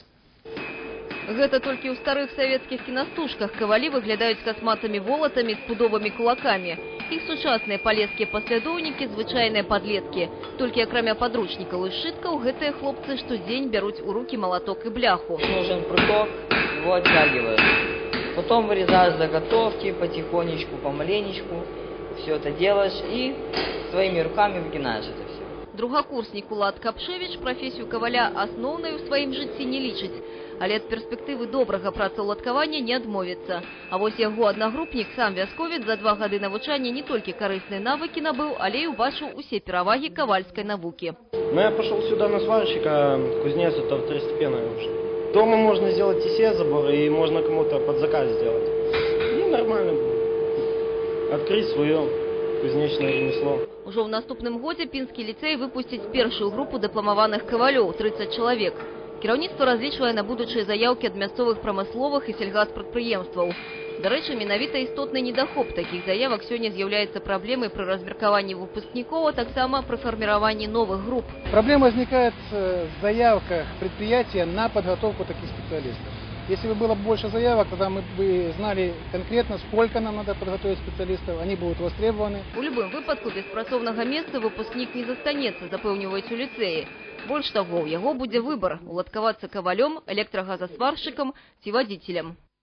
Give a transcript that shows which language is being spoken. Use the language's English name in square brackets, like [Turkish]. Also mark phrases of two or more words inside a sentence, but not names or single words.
[Belarusian] Гэта толькі ў старых савецкіх кінастужках кавалі выглядаюць касматымі волатамі з пудовымі кулакамі. Іх сучасныя палескія паслядоўнікі – звычайныя падлеткі. Толькі акрамя падручнікаў і сшыткаў, гэтыя хлопцы штодзень бяруць у рукі малаток і бляху. [Russian] Нужен пруток, его оттягивают. Потом вырезаешь заготовки потихонечку, помаленечку. Все это делаешь и своими руками выгинаешь это все. Другакурснік Улад Капшевіч прафесію каваля асноўнай у сваім жыцці не лічыць, але ад перспектывы добрага працаўладкавання не адмовіцца. А вось яго аднагрупнік, сам вясковец, за 2 гады навучання не толькі карысныя навыкі набыў, але і убачыў усе перавагі кавальскай навукі. Ну, я пошел сюда на сварщика, кузнец это второстепенное уже. Дома можно сделать и все заборы, и можно кому-то под заказ сделать. И нормально было. Открыть свое кузнечное ремесло. [Belarusian] Ужо ў наступным годзе Пінскі ліцэй выпусціць першую групу дыпламаваных кавалёў – 30 чалавек. Кіраўніцтва разлічвае на будучыя заяўкі ад мясцовых прамысловых і сельгаспрадпрыемстваў. Дарэчы, менавіта істотны недахоп такіх заявак сёння з'яўляецца праблемай пры размеркаванні выпускнікоў, а таксама пры фарміраванні новых груп. [Russian] Проблема возникает в заявках предприятия на подготовку таких специалистов. Если бы было больше заявок, тогда мы бы знали конкретно, сколько нам надо подготовить специалистов, они будут востребованы. [Belarusian] У любым выпадку без працоўнага месца выпускнік не застанецца, запэўніваюць у ліцэі. Больш таго, у яго будзе выбар – уладкавацца кавалём, электрагазасваршчыкам ці вадзіцелем.